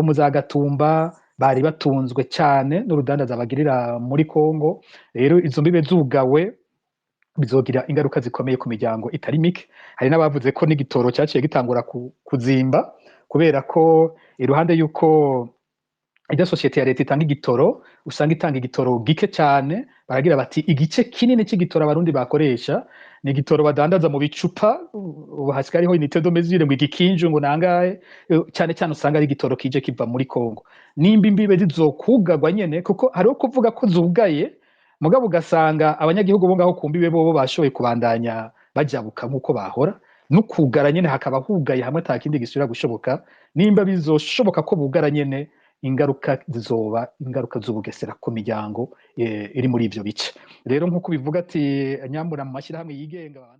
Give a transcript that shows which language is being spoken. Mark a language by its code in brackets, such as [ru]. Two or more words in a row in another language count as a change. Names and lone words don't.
[rn] mu za Gatumba bari batunzwe cyane n'urudandaza bagirira muri Kongo rero izo mbibe zugawe bizogira ingaruka zikomeye ku miryango itari mike hari n'abavuze ko n'igitoro cyaciye gitangura kuzimba kubera ko iruhande yuko ida societe ya leta itanga igitoro usanga itanga igitoro gike cyane baragira bati igice kinini cy'igitoro abarundi bakoresha ni igitoro badandaza mu bicupa ubu hasigaye hariho [fr] unité de mesure [rn] ngo igikinju ngo nangahe cyane cyane usanga ari igitoro kije kiva muri Kongo nimba imbibe zizokugagwa nyene kuko hariho kuvuga ko zugaye mugabo ugasanga abanyagihugu bo ngaho kumbibe bo bashoboye kubandanya bajabuka nkuko bahora n'ukugara nyene hakaba hugaye hamwe atakindi gisubira gushoboka nimba bizoshoboka ko bugara nyene ingaruka zizoba ingaruka z'ubugesera ku miryango iri muri ivyo bice rero nkuko bivuga ati nyambura mu mashyirahamwe yigenga